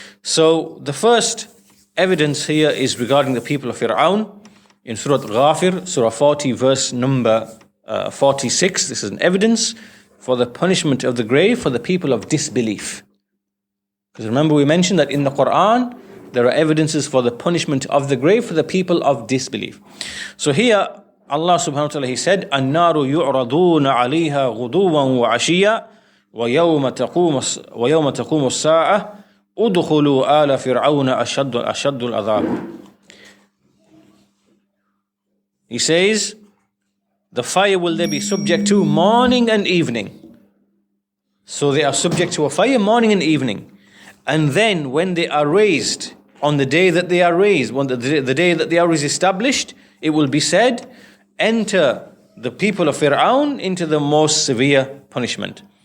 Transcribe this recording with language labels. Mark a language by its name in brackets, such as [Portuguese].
[English] So the first evidence here is regarding the people of Fir'aun in Surah Ghafir, Surah 40, verse number 46. This is an evidence for the punishment of the grave for the people of disbelief. Because remember, we mentioned that in the Quran there are evidences for the punishment of the grave for the people of disbelief. So here Allah subhanahu wa ta'ala, he said, [Arabic] النار يعرضون عليها غدوا وعشيا ويوم تقوم الساعة ادخلوا آل فرعون أشد العذاب. [English] He says, the fire will they be subject to morning and evening. So they are subject to a fire morning and evening. And then when they are raised, on the day that they are raised, when the day that they are established, it will be said, enter the people of Fir'aun into the most severe punishment.